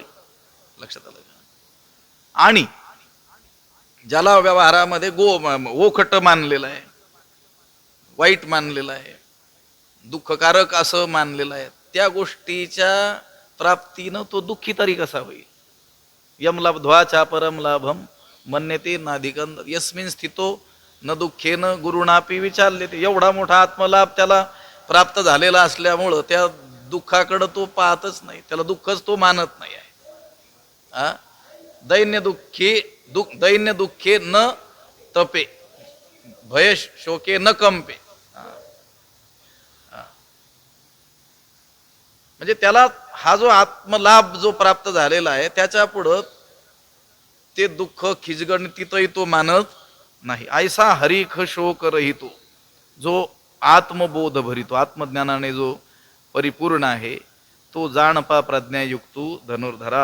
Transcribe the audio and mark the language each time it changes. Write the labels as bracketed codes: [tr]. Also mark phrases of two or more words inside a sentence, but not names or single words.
[mr] लक्षात आलं का? आणि ज्याला व्यवहारामध्ये ओखट मानलेलं आहे, वाईट मानलेलं आहे, दुःखकारक असं मानलेलं आहे, त्या गोष्टीच्या प्राप्तीनं तो दुःखी तरी कसा होईल? [sa] यम लब्ध्वा चापरम लाभम मन्यते नाधिकंद यस्मिन स्थितो न दुःखेन गुरुणापी विचारले. [mr] ते एवढा मोठा आत्मलाभ त्याला प्राप्त झालेला असल्यामुळं त्या दुःखाकडं तो पाहतच नाही, त्याला दुःखच तो मानत नाही आहे. दैन्य दुःखे न तपे भय शोके न कंपे. म्हणजे त्याला हा जो आत्मलाभ जो प्राप्त झालेला आहे त्याच्या पुढं ते दुःख खिजगणतीतही तो मानत नाही. ऐसा हरिख शोक रहितो, जो आत्मबोध भरितो, आत्मज्ञानाने जो परिपूर्ण आहे, तो जाणपा प्रज्ञायुक्तो धनुर्धरा.